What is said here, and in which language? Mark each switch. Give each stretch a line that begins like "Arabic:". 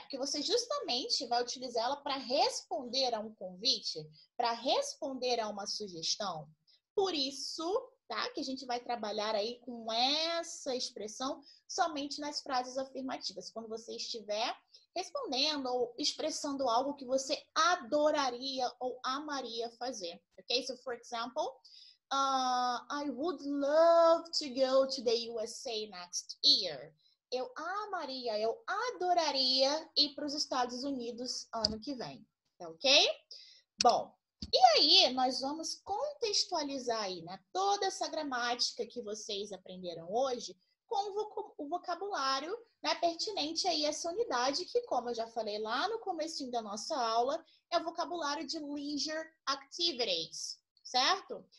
Portuguese: Porque você justamente vai utilizar ela para responder a um convite, para responder a uma sugestão. Por isso, tá, que a gente vai trabalhar aí com essa expressão somente nas frases afirmativas, quando você estiver respondendo ou expressando algo que você adoraria ou amaria fazer. Ok?
English: So, for example, I would love to go to the USA next year.
Portuguese: Eu amaria, eu adoraria ir para os Estados Unidos ano que vem. Tá ok? Bom, e aí nós vamos contextualizar aí, né, toda essa gramática que vocês aprenderam hoje com o vocabulário, né, pertinente aí a essa unidade, que, como eu já falei lá no comecinho da nossa aula, é o vocabulário de leisure activities, certo?